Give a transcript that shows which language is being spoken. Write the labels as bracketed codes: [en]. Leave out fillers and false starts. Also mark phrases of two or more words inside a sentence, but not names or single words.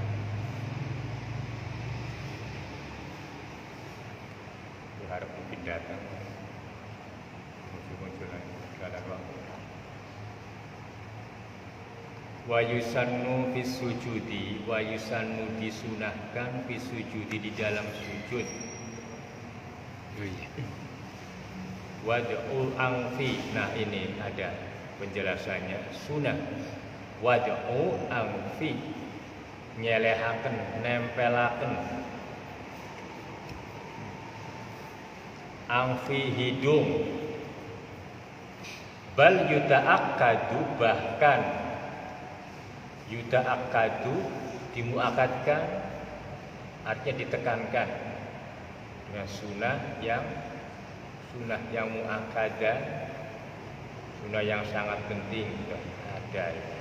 [bjn] harap mungkin datang muncul lagi kada waktu [ar] ويسن في سجودي ويسن [bjn] disunahkan [ar] في سجودي [bjn] di dalam sujud [ar] وضع أنفي. [bjn] Nah ini ada penjelasannya. Sunah [ar] وضع أنفي, [jv] nyelehaken, nempelaken [bjn] angfi hidung. [ar] بل يتأكد, [bjn] bahkan yuta'akkadu dimuakadkan, artinya ditekankan dengan sunah yang muakkadah, sunnah yang sangat penting ada.